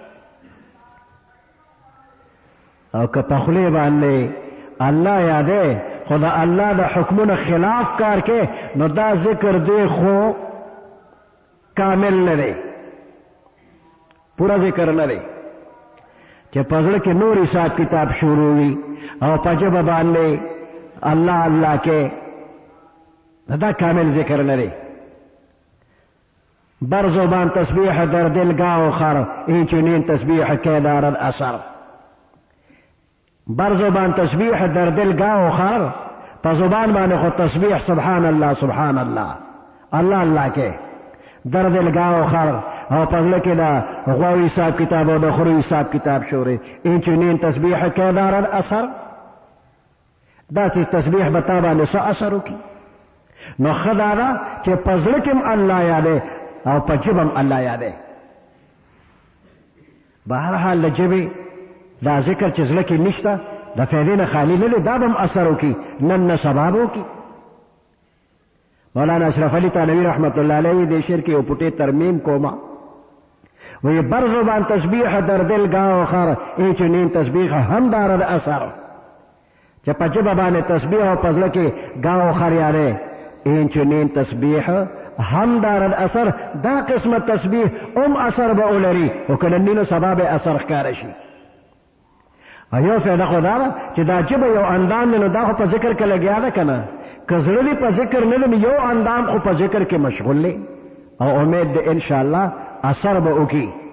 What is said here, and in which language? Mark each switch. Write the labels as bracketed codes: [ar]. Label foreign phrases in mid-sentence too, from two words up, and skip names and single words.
[ps] او که په خولې باندې الله یادې خو د الله د حکمونو خلاف کار کوې نو دا ذکر دی خو کامل نه دی پورا ذکر نه دی چې په زړه کې نور حساب کتاب شروع وي او په ژبه باندې الله الله کې دا کامل ذکر نه دی [fa] بر زبان تسبیح در دل گاه و خر این چنین تسبیح که دارد اثر بر زبان تسبیح در دل گاه و [ps] خر په زبان باندې خو تسبیح [ar] سبحان الله سبحان الله الله [ps] الله کې [fa] در دل گاه و خر [ps] او په زړه کې دا غواوي حساب کتاب او د خرو حساب کتاب شوري [fa] این چنین تسبیح که دارد اثر [ps] دا چې تسبیح به تا باندې څه اثر وکړي نو ښه دا ده چې په زړه کې هم الله یادې او په ژبه هم الله یادې بهرحال د ژبې دا ذکر چې زړه کې نشته د فایدې نه خالي نه دی دا به هم اثر وکړي نن نه سبا به وکړي مولانا اشرف علي تانوي [ar] رحمت الله علیه [ps] دې شعر کې یو پټې ترمیم کومه وی [fa] بر زبان تسبیح در دل گاه و خر ای چنین تسبیح هم دارد اثر [ps] چې په ژبه باندې تسبیح او په زړه کې [fa] گاه و خر [ps] یادې [fa] این چنین تسبیح هم دارد اثر [ps] دا قسمه تسبیح اثر به ولري او که نن نو سبا به اثر ښکاره شي ایو فایده خو دا ده چې دا ژبه یو اندام دی نو دا خو په ذکر کې لګیا ده که نه که زړه دې په ذکر نه دی یو اندام خو په ذکر کې مشغول دی او امید دی انشاءالله اثر به وکړي